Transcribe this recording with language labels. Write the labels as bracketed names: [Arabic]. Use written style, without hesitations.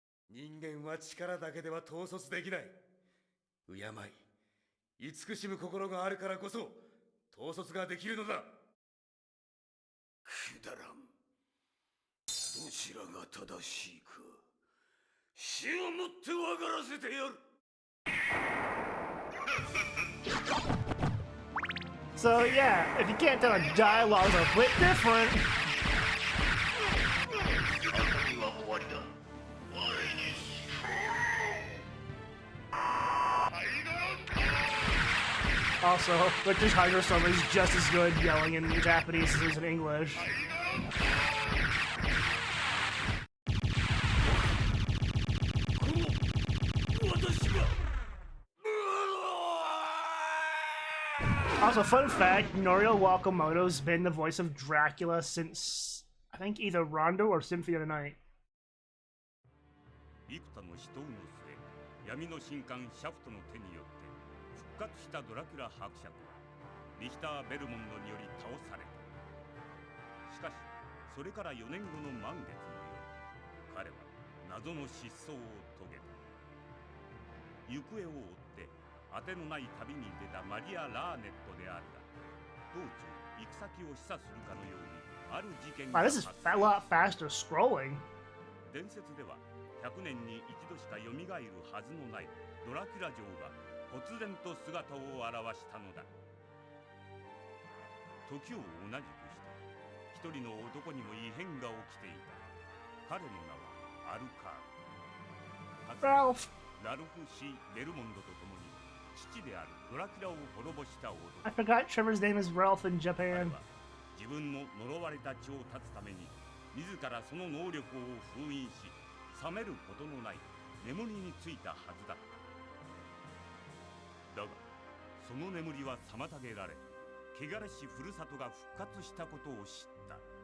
[Japanese] 人間は力だけでは統率できない。敬い、慈しむ心があるからこそ統率ができるのだ。くだらん。どちらが正しいか、死をもって分からせてやる。 [English] So yeah, if you can't tell, the dialogues are a bit different. Also, Richard Hydrostorm is just as good yelling in Japanese as he is in English. Also, fun fact, Norio Wakamoto's been the voice of Dracula since, I think, either Rondo or Symphony of the Night. [Japanese] 幾多の死闘の末、闇の神官シャフトの手によって復活したドラキュラ伯爵はリヒター・ベルモンドにより倒された。しかし、それから4年後の満月の夜、彼は謎の失踪を遂げた。行方を追って当てのない旅に出たマリア・ラーネットであるが、道中行く先を示唆するかのようにある事件が [English] Wow, this is a lot faster scrolling. [Japanese] 伝説では100年に一度しか蘇るはずのないドラキュラ城が忽然と姿を現したのだ。時を同じくして一人の男にも異変が起きていた。彼の名はアルカール。かつてラルフ・シー・ベルモンドと共に父であるドラキュラを滅ぼした男。 [English] I forgot Trevor's name is Ralph in Japan. [Japanese] 自分の呪われた血を断つために自らその能力を封印し、覚めることのない眠りについたはずだった。だがその眠りは妨げられ、汚れしふるさとが復活したことを知った。